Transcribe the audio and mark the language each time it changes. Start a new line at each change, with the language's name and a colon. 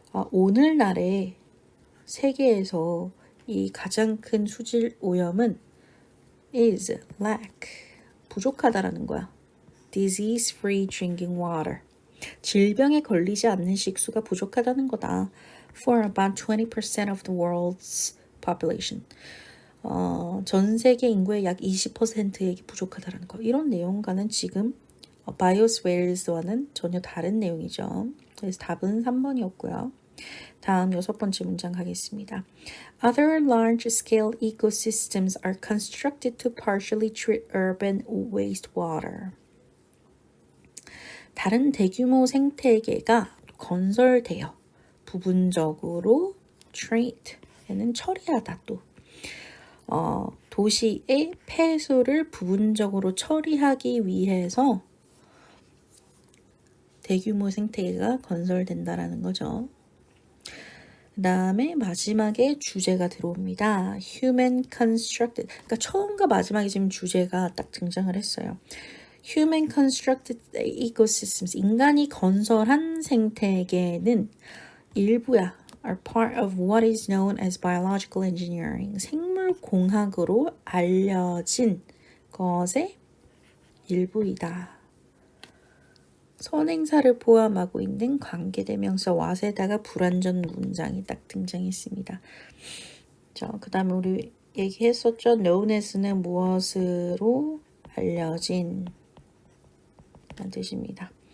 Korean: 오늘날의 세계에서 이 가장 큰 수질 오염은
English: is lack,
Korean: 부족하다라는 거야.
English: Disease-free drinking water,
Korean: 질병에 걸리지 않는 식수가 부족하다는 거다.
English: For about 20% of the world's population.
Korean: 전 세계 인구의 약 20%에게 부족하다는 거. 이런 내용과는 지금 바이오스웨어스와는 전혀 다른 내용이죠. 그래서 답은 3번이었고요. 다음 6번째 문장 가겠습니다.
English: Other large-scale ecosystems are constructed to partially treat urban wastewater.
Korean: 다른 대규모 생태계가 건설되어 부분적으로 treat에는 처리하다 또 도시의 폐수를 부분적으로 처리하기 위해서 대규모 생태계가 건설된다라는 거죠. 그 다음에 마지막에 주제가 들어옵니다.
English: Human constructed.
Korean: 그러니까 처음과 마지막에 지금 주제가 딱 등장을 했어요.
English: Human constructed ecosystems.
Korean: 인간이 건설한 생태계는 일부야.
English: are part of what is known as biological engineering.
Korean: 생물공학으로 알려진 것의 일부이다. 선행사를 포함하고 있는 관계대명사 what에다가 불완전 문장이 딱 등장했습니다. 자, 그 다음에 우리 얘기했었죠.
English: known as
Korean: 는 무엇으로 알려진 라는 뜻입니다.